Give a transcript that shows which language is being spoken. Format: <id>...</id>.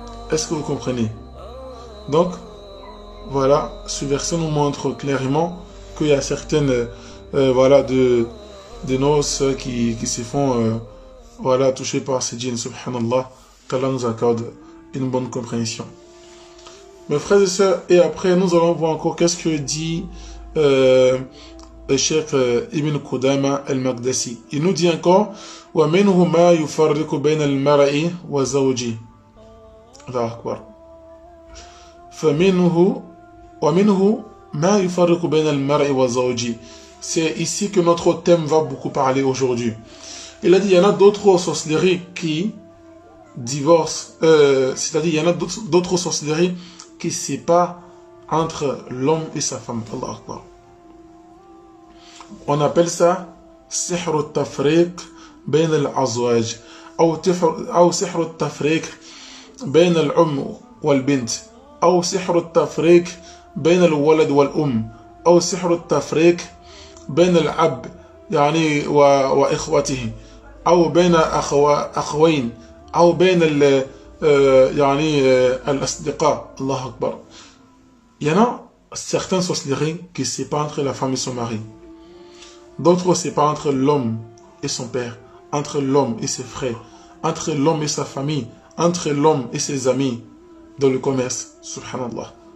<fr>Est-ce que vous comprenez? Donc voilà, ce verset nous montre clairement qu'il y a certaines voilà, de nos sœurs qui se font voilà, toucher par ces djinns, subhanallah, qu'Allah nous accorde une bonne compréhension. Mes frères et sœurs, et après nous allons voir encore qu'est-ce que dit Cheikh Ibn Qudama al-Maqdisi. Il nous dit encore</fr> <ar>وَمِنْهُ مَا يُفَرِّقُ بَيْنَ الْمَرْءِ وَزَوْجِهِ. Allahu Akbar. فَمِنْهُ وَمِنْهُ مَا يُفَرِّقُ بَيْنَ الْمَرْءِ وَزَوْجِهِ.</ar> <fr>C'est ici que notre thème va beaucoup parler aujourd'hui. Il a dit il y en a d'autres sorcelleries qui divorcent, c'est-à-dire il y en a d'autres sorcelleries qui séparent entre l'homme et sa femme.</fr> <ar>Allahu Akbar.</ar> <fr>On appelle ça</fr> <ar>سحر التفريق بين الأزواج أو سحر التفريق بين الأم والبنت أو سحر التفريق بين الولد والأم أو سحر التفريق بين الأب يعني وإخوته أو بين أخوين أو بين يعني الأصدقاء. الله أكبر.</ar> <fr>Il y en a certaines sorcelleries qui séparent entre la femme et son mari. D'autres séparent entre l'homme et son père, entre l'homme et ses frères, entre l'homme et sa famille, entre l'homme et ses amis dans le commerce. Subhanallah.</fr>